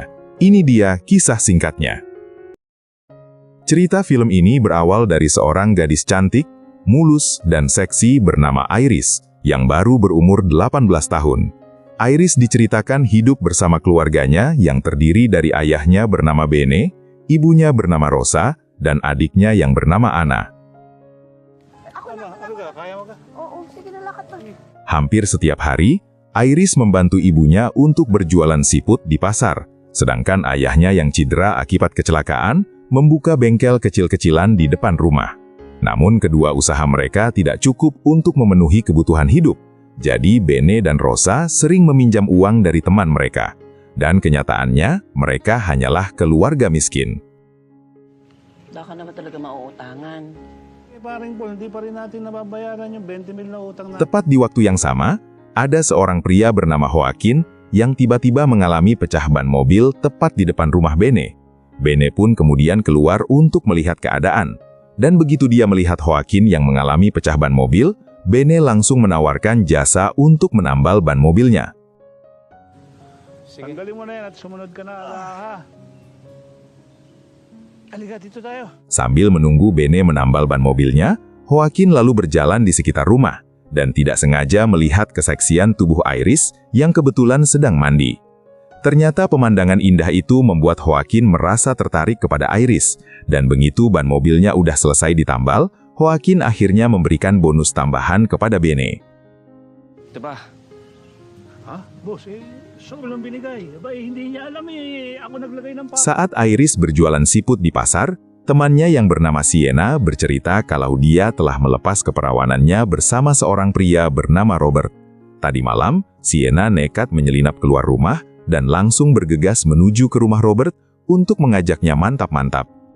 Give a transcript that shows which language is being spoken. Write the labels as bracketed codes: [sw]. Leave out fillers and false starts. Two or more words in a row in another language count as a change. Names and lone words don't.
[id] Ini dia kisah singkatnya. Cerita film ini berawal dari seorang gadis cantik, mulus, dan seksi bernama Iris, yang baru berumur 18 tahun. Iris diceritakan hidup bersama keluarganya yang terdiri dari ayahnya bernama Bene, ibunya bernama Rosa, dan adiknya yang bernama Anna. [tl] Oo, sige na, lakad pa. [id] Hampir setiap hari, Iris membantu ibunya untuk berjualan siput di pasar, sedangkan ayahnya yang cedera akibat kecelakaan membuka bengkel kecil-kecilan di depan rumah. Namun kedua usaha mereka tidak cukup untuk memenuhi kebutuhan hidup. Jadi Bene dan Rosa sering meminjam uang dari teman mereka. Dan kenyataannya, mereka hanyalah keluarga miskin. [tl] Baka naman talaga mauutangan. Paring Paul, hindi pa rin natin nababayaran yung 20 mil na utang na. [id] Tepat di waktu yang sama, ada seorang pria bernama Joaquin yang tiba-tiba mengalami pecah ban mobil tepat di depan rumah Bene. Bene pun kemudian keluar untuk melihat keadaan. Dan begitu dia melihat Joaquin yang mengalami pecah ban mobil, Bene langsung menawarkan jasa untuk menambal ban mobilnya. [tl] Tanggalin mo na yan at sumunod ka na, ha? Halika, dito tayo. [id] Sambil menunggu Bene menambal ban mobilnya, Joaquin lalu berjalan di sekitar rumah dan tidak sengaja melihat keseksian tubuh Iris yang kebetulan sedang mandi. Ternyata pemandangan indah itu membuat Joaquin merasa tertarik kepada Iris, dan begitu ban mobilnya udah selesai ditambal, Joaquin akhirnya memberikan bonus tambahan kepada Bene. [tl] Diba? Ha? Boss, sobrang binigay. Hindi niya alam ako naglagay ng [id] Saat Iris berjualan siput di pasar, temannya yang bernama Sienna bercerita kalau dia telah melepas keperawanannya bersama seorang pria bernama Robert. Tadi malam, Sienna nekat menyelinap keluar rumah dan langsung bergegas menuju ke rumah Robert untuk mengajaknya mantap-mantap.